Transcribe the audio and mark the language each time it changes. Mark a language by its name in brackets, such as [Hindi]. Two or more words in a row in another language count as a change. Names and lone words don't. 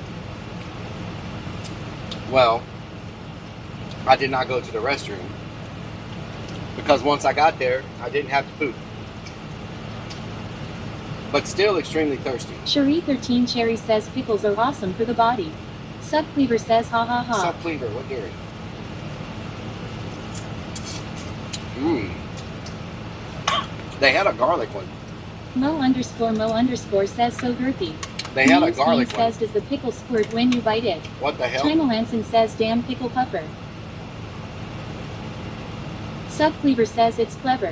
[English] Well, I did not go to the restroom because once I got there, I didn't have to poop. But still extremely thirsty. Cherie13 Cherry says pickles are awesome for the body. Subcleaver says ha ha ha. Subcleaver, what dairy? They had a garlic one. Mo_Mo_ says so girthy. They had a garlic one. Says does the pickle squirt when you bite it? What the hell? Chimo Hansen says damn pickle puffer. Subcleaver says it's clever.